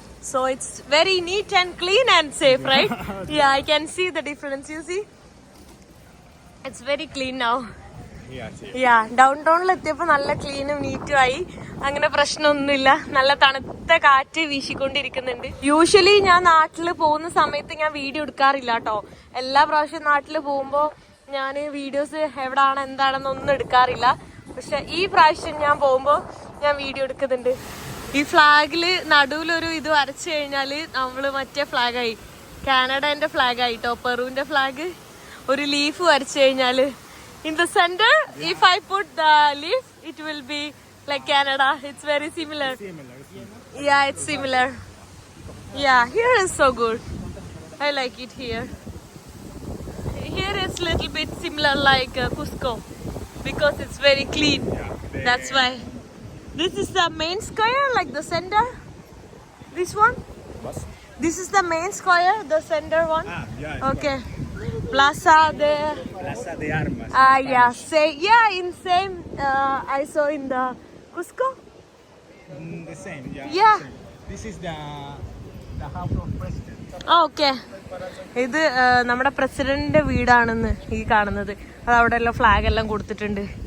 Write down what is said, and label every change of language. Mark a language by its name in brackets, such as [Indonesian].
[English] So it's very neat and clean and safe, right? Yeah, I can see the difference. You see? It's very clean now. [Malayalam] Yeah, down ടൗണിൽ എത്തിയപ്പോൾ നല്ല ക്ലീനും നീറ്റും ആയി. അങ്ങനെ പ്രശ്നമൊന്നുമില്ല. നല്ല തണുത്ത കാറ്റ് വീശിക്കൊണ്ടിരിക്കുന്നുണ്ട്. യൂഷ്വലി ഞാൻ നാട്ടിൽ പോകുന്ന സമയത്ത് ഞാൻ വീഡിയോ എടുക്കാറില്ല കേട്ടോ. എല്ലാ പ്രാവശ്യം നാട്ടിൽ പോകുമ്പോൾ ഞാൻ വീഡിയോസ് എവിടാണ് എന്താണെന്നൊന്നും എടുക്കാറില്ല. പക്ഷെ ഈ പ്രാവശ്യം ഞാൻ പോകുമ്പോൾ ഞാൻ വീഡിയോ എടുക്കുന്നുണ്ട്. ഈ ഫ്ലാഗില് നടുവിലൊരു ഇത് വരച്ചു കഴിഞ്ഞാൽ നമ്മൾ മറ്റേ ഫ്ലാഗായി, കാനഡന്റെ ഫ്ലാഗായിട്ടോ. പെറുവിന്റെ ഫ്ലാഗ് ഒരു ലീഫ് വരച്ചു കഴിഞ്ഞാൽ [English] in the center, if I put the leaf, it will be like Canada. It's very similar. Yeah, it's similar. Yeah, here is so good. I like it here. Here it's little bit similar like Cusco because it's very clean. That's why. This is the main square, like the center. This one. This is the main square, the center one. Okay. Plaza there. Plaza de Armas. Yeah. Say yeah. In same I saw in the Cusco. The same. Yeah. Yeah. Same. This is the house of president. [Malayalam] Okay, ഇത് നമ്മുടെ പ്രസിഡന്റിന്റെ വീടാണെന്ന് ഈ കാണുന്നത്. അത് അവിടെ എല്ലാം flag എല്ലാം കൊടുത്തിട്ടുണ്ട്.